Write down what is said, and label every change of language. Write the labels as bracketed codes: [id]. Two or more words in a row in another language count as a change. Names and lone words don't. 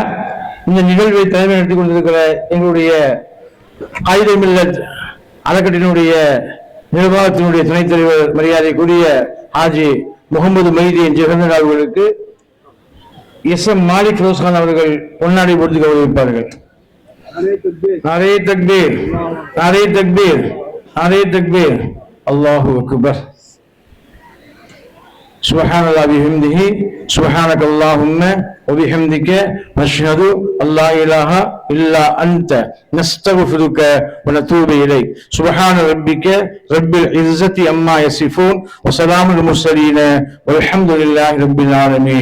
[ta] இந்த நிகழ்வை தலைமை நடத்தி கொண்டிருக்கிற எங்களுடைய காயிதே மில்லத் அறக்கட்டளையினுடைய நிர்வாகத்தினுடைய துணைத் தலைவர் மரியாதைக்குரிய ஹாஜி முகமது மைதீன் ஜெகந்தர் அவர்களுக்கு எஸ்.எம். மாலிக் ரோஸ்கான் அவர்கள் பொன்னாடை பொறுத்து கௌரவிப்பார்கள். [ur] نعرۂ تکبیر، نعرۂ تکبیر، نعرۂ تکبیر. [ar] الله أكبر. سبحان الله بحمده سبحانك اللهم وبحمدك نشهد أن لا إله إلا أنت نستغفرك ونتوب إليك. سبحان ربك رب العزة عما يصفون وسلام المرسلين والحمد لله رب العالمين.